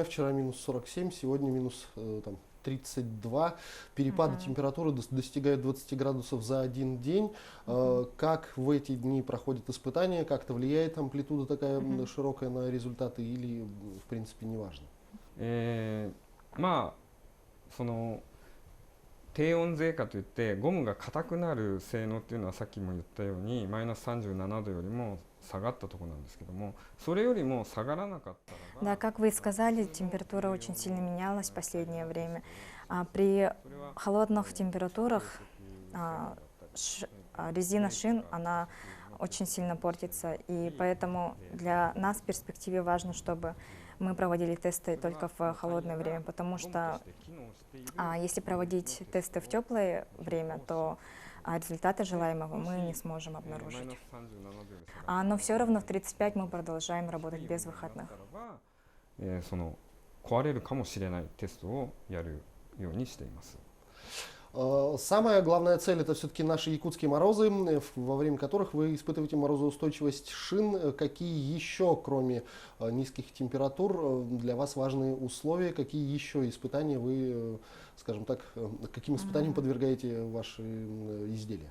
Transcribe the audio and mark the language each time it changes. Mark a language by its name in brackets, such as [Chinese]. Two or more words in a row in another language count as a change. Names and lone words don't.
[Russian] Вчера минус 47, сегодня минус 32. Перепады температуры достигают 20 градусов за один день. Как в эти дни проходят испытания? Как-то влияет амплитуда такая широкая на результаты или, в принципе, не важно? [Japanese] 低温税化といってゴムが硬くなる性能っていうのはさっきも言ったようにマイナス37度よりも下がったところなんですけども、それよりも下がらなかったらば [Russian] Да, как вы и сказали, температура очень сильно менялась в последнее время. При холодных температурах резина шин, она очень сильно портится, и поэтому для нас в перспективе важно, чтобы мы проводили тесты только в холодное время, потому что если проводить тесты в теплое время, то результаты желаемого мы не сможем обнаружить. Но все равно в 35 мы продолжаем работать без выходных. [Japanese] 壊れるかもしれないテストをやるようにしています。 [Russian] Самая главная цель — это все-таки наши якутские морозы, во время которых вы испытываете морозоустойчивость шин. Какие еще, кроме низких температур, для вас важные условия? Какие еще испытания вы, скажем так, каким испытаниям подвергаете ваши изделия?